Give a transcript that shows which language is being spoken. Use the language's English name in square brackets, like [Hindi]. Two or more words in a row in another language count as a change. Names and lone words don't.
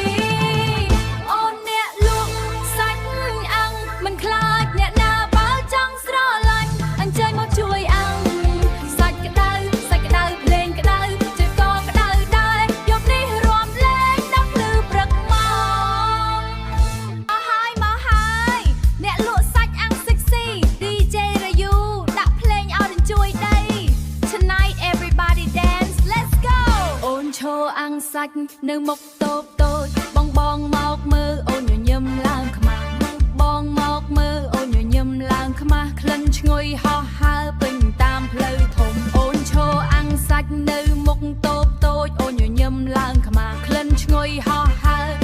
[Khmer] ។ អូនអ្នកលក់សាច់អាំងមិនខ្លាចអ្នកណាបើចង់ស្រឡាញ់។ អញ្ជើញមកជួយអាំង។ សាច់ក្តៅសាច់ក្តៅភ្លេងក្តៅចិត្តក៏ក្តៅដែរ។ យប់នេះរាំលេងដល់ភ្លឺព្រឹកមក។ មកហើយមកហើយអ្នកលក់សាច់អាំងសិចស៊ី D J រយូដាក់ភ្លេងឲ្យរញ្ជួយដី។ [English] Tonight everybody dance, let's go. [Khmer] អូនឈរអាំងសាច់នៅមុខតូបតូច។ បងបងមកមើលអូនញញឹមឡើងខ្មាស់។ បងមកមើលអូនញញឹមឡើងខ្មាស់។ ក្លិនឈ្ងុយហោះហើរពេញតាមផ្លូវធំ។ អូនឈរអាំងសាច់នៅមុខតូបតូច។ អូនញញឹមឡើងខ្មាស់។ ក្លិនឈ្ងុយហោះហើរ